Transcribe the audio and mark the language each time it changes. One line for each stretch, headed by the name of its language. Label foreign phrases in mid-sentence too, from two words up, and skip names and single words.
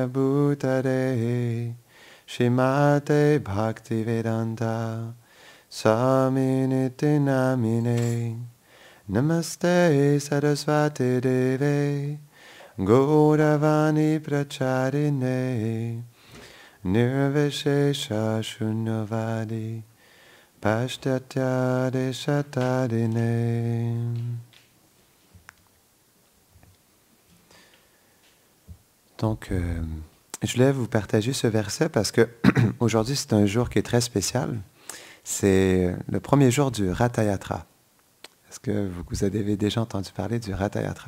Sanskrit: भूतले श्रीमते भक्तिवेदान्त स्वामिन् इति नामिने नमस्ते सरस्वती देवे गौरवाणी प्रचारिणे निर्विशेष शून्यवादि पाश्चात्य देशतारिणे.
French: Donc, je voulais vous partager ce verset parce que aujourd'hui, c'est un jour qui est très spécial. C'est le premier jour du Ratha Yatra. Est-ce que vous avez déjà entendu parler du Ratha Yatra?